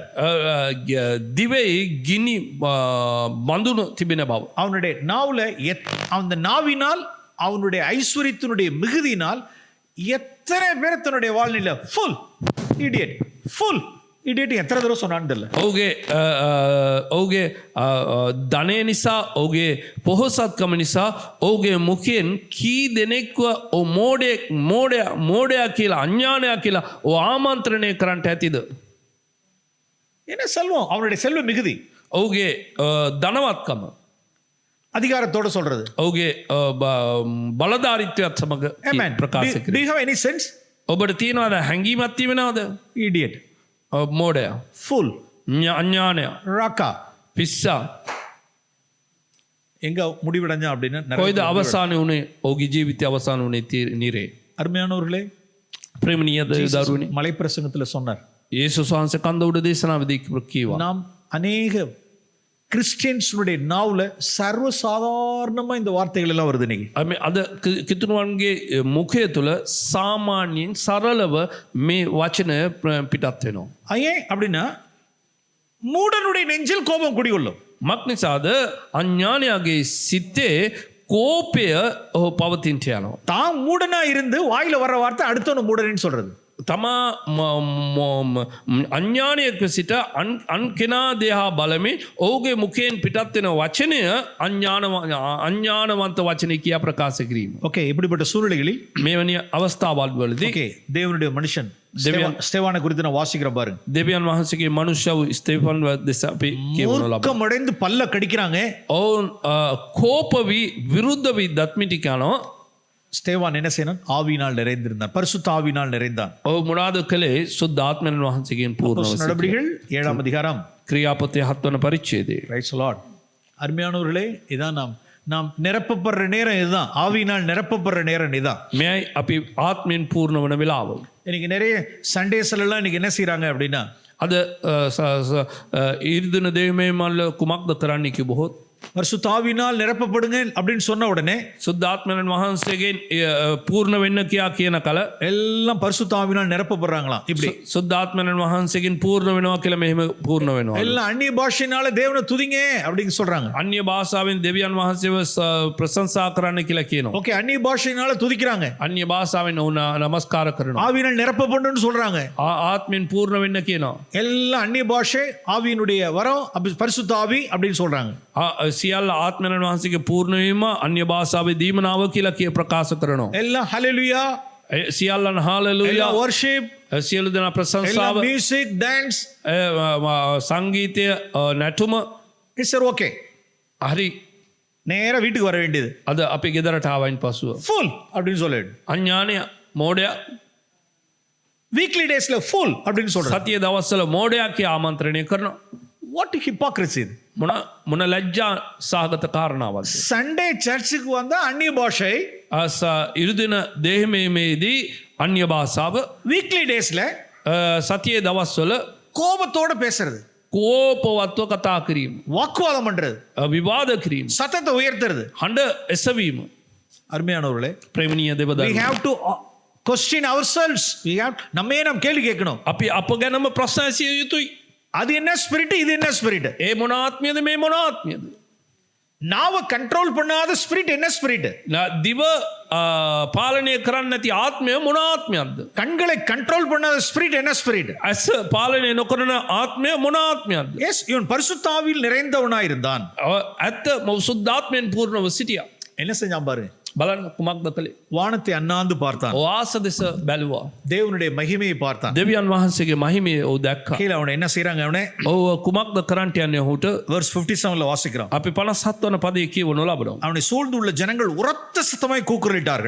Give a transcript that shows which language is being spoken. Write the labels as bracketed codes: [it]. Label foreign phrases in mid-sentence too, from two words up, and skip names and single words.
[si] දිවේ ගිනි බඳුන තිබෙන බව. [ta] அவனுடைய நாவுல அந்த நாவினால் அவனுடைய ஐஸ்வர்யத்தினுடைய மிகுதியினால் எத்தனை பேர் தன்னுடைய வாழ்நிலை [en] fool idiot [ta] எத்தனை தடவை சொன்னான்னு தெரியல. [si] ඔහුගේ ධනය නිසා ඔහුගේ පොහොසත්කම නිසා ඔහුගේ මුඛයෙන් කී දෙනෙක්ව මෝඩයා කියලා අඥානයා කියලා ආමන්ත්‍රණය කරන්නට ඇතිද? [ta] என்ன செல்வம், அவனுடைய செல்வ மிகுதி, [si] ඔහුගේ ධනවත්කම, [ta] அதிகாரத்தோட சொல்றது, [si] ඔහුගේ බලධාරීත්වයත් සමග ප්‍රකාශ [en] Do you have any sense? [si] ඔබට තියෙනවද හැඟීමක් තියෙනවද? [en] Idiot, [si] මෝඩයා, [en] fool, [si] අඥානයා, [en] raka. [si] පිස්සා. [ta] எங்க முடிவடைஞ்சா அப்படின்னா [si] කොයිද අවසානය වුණේ? ඔහුගේ ජීවිතය අවසාන වුණේ නිරේ. [ta] அருமையானவர்களே, [si] ප්‍රේමණීය දරුවනි, [ta] மலை பிரசங்கத்துல சொன்னார். [si] යේසුස් වහන්සේ කන්ද උඩ දේශනාවේදී කිව්වා. [ta] நாம் அநேக கிறிஸ்டியன்ஸுடைய நாவுல சர்வசாதாரணமா இந்த வார்த்தைகள் எல்லாம் வருது இன்னைக்கு. [si] අද කිතුණුවන්ගේ මුඛය තුළ සාමාන්‍යයෙන් සරලව මේ වචන පිටත් වෙනවා. [ta] ஏன் அப்படின்னா மூடனுடைய நெஞ்சில் கோபம் குடிகொள்ளும். [si] මක්නිසාද අඥානයාගේ සිතේ කෝපය පවතින්ට යනවා. [ta] தான் மூடனா இருந்து வாயில வர்ற வார்த்தை அடுத்தவன மூடனேன்னு சொல்றது. [si] තමා අඥානයක සිට අන් කෙනා දෙහා බලමින් ඔහුගේ මුඛයෙන් පිටත් වෙන වචනය අඥානවන්ත වචන කියා ප්‍රකාශ කිරීම. [ta] ஓகே, இப்படிப்பட்ட சூழ்நிலைகளில் [si] මෙවැනි අවස්ථාවල් වලදී [ta] ஓகே, தேவனுடைய மனுஷன் ஸ்தேவானை குறித்து நான் வாசிக்கிற பாருங்க. [si] දෙවියන් වහන්සේගේ මනුෂ්‍යව ස්තේෆන් දෙස අපි කියවනු ලබනවා. [ta] கோபமடைந்து பல்ல கடிக்கிறாங்க. [si] ඔවුන් කෝපවි විරුද්ධ වී දත්මිටි කරනවා. [ta] ஸ்தேவான் என்ன செய்யணும்? ஆவியினால் நிறைந்திருந்தான், பரிசுத்த ஆவியினால் நிறைந்தான். [si] ඔහු මොනවාද කළේ? සුද්ධ ආත්මයන් වහන්සේගෙන් පූර්ණව. [ta] நடபடிகள் 7ஆம் அதிகாரம் [si] ක්‍රියාපතේ 7 වන පරිච්ඡේදයේ. [en] Praise the Lord. [ta] அருமையானவர்களே, இதான் நாம் நிரப்பப்படுற நேரம் இதுதான். ஆவியினால் நிரப்பப்படுற நேரம் இதுதான். [si] මෙයයි අපි ආත්මයෙන් පූර්ණ වන වෙලාව. [ta] இன்னைக்கு நிறைய சண்டேஸ்ல எல்லாம் இன்னைக்கு என்ன செய்யறாங்க அப்படின்னா [si] අද ඊර්දන දේමේ මල්ල කුමක්ද කරන්න කිවහොත්. [ta] பரிசுத்தாவினால் நிரப்பப்படுங்க அப்படின்னு சொன்ன உடனே [si] සුද්ධාත්මයන් වහන්සේගෙන් පූර්ණ වෙන්න කියා කියන කල [ta] எல்லாம் பரிசுத்தாவினால் நிரப்பப்படுறாங்களாம். இப்படி [si] සුද්ධාත්මයන් වහන්සේගෙන් පූර්ණ වෙනවා කියලා මෙහෙම පූර්ණ වෙනවා. [ta] எல்லாம் அந்நிய பாஷையினால தேவனை துதிங்க அப்படின்னு சொல்றாங்க. [si] අන්‍ය භාෂාවෙන් දෙවියන් වහන්සේව ප්‍රශංසා කරන්න කියලා කියනවා. [ta] ஓகே, அந்நிய பாஷையினால துதிக்கிறாங்க. [si] අන්‍ය භාෂාවෙන් ඕන නමස්කාර කරනවා. [ta] ஆவியினால் நிரப்பப்படணும்னு சொல்றாங்க. [si] ආත්මෙන් පූර්ණ වෙන්න කියනවා. [ta] எல்லாம் அந்நிய பாஷை, ஆவியினுடைய வரம், பரிசுத்த ஆவி அப்படின்னு சொல்றாங்க. [si] සියල්ල ආත්මයන් වහන්සේගේ පූර්ණවීම අන්‍ය භාෂාවේ දීමනාව කියලා කිය ප්‍රකාශ කරනවා. [ta] எல்லாம் ஹalleluya, [si] සියල්ලන් හාලෙලූයා, [ta] எல்லாம் worship, [si] සියලු දෙනා ප්‍රශංසාව, [ta] எல்லாம் [en] music, dance. [si] සංගීතය, නැටුම. [en] It's okay. [si] හරි. [ta] நேரா வீட்டுக்கு வர வேண்டியது. [si] අද අපි ගෙදරට ආවයින් පසුව [ta] ஃபுல் அப்படின்னு சொல்லிடு. [si] අඥානය මෝඩයා [en] weekly days fool [ta] அப்படின்னு சொல்றாங்க. [si] සතිය දවස්වල මෝඩයා කියා ආමන්ත්‍රණය කරනවා. [en] What hypocrisy இது? [si] මොන ලැජ්ජා සහගත කාරණාවක්ද? [en] Sunday church [ta] வந்தா அந்நிய பாஷை, [si] ඉරුදින දේහමේදී අන්‍ය භාෂාව, [en] weekly days [si] සතියේ දවස්වල [ta] கோபத்தோட பேசுறது, [si] කෝපවත්ව කතා කිරීම, [ta] வாக்குவாதம் பண்றது, [si] විවාද කිරීම, [ta] சத்தத்தை உயர்த்துறது. [si] හඬ එසවීම. [ta] அருமையானவர்களே, [si] ප්‍රේමණීය [en] we [si] දෙවදරුවෝ, [en] have to question ourselves. we have [ta] நம்மே நாம் கேள்வி கேட்கணும். [si] අපි අප ගැනම ප්‍රශ්න ඇසිය යුතුයි. [ta] அது என்ன ஸ்பிரிட், இது என்ன ஸ்பிரிட்? [si] ඒ මොන ආත්මයද මේ මොන ආත්මයද? [ta] நாவ கண்ட்ரோல் பண்ணாத ஸ்பிரிட் என்ன ஸ்பிரிட்? [si] දිව පාලනය කරන්න නැති ආත්මය මොන ආත්මයක්ද? [ta] கண்களை கண்ட்ரோல் பண்ணாத ஸ்பிரிட் என்ன ஸ்பிரிட்? [si] ඇස පාලනය නොකරන ආත්මය මොන ආත්මයක්ද? [ta] எஸ், இவன் பரிசுத்தாவியில் நிறைந்தவனாயிருந்தான். [si] ඇත්ත සුද්ධාත්මයෙන් පූර්ණව සිටියා. [ta] என்ன செஞ்சான் பாருங்க. [si] බලන්න කුමක්ද කළේ? [ta] வானத்தை அண்ணாந்து பார்த்தான், [si] වාස දෙස බැලුවා. [ta] தேவனுடைய மகிமையை பார்த்தான். [si] දෙවියන් වහන්සේගේ මහිමය ඔහු දැක්කා. [ta] கீழே அவனை என்ன செய்றாங்க? அவனை [si] ඔව් කුමක්ද කරන්නට යන්නේ ඔහුට? [ta] verse 57ல வாசிக்கிறோம். [si] අපි 57 වන පදයේ කියවනු ලබනවා. [ta] அவனை சூழ்ந்துள்ள ஜனங்கள் உரத்த சத்தமாய் கூக்குரலிட்டார்கள்.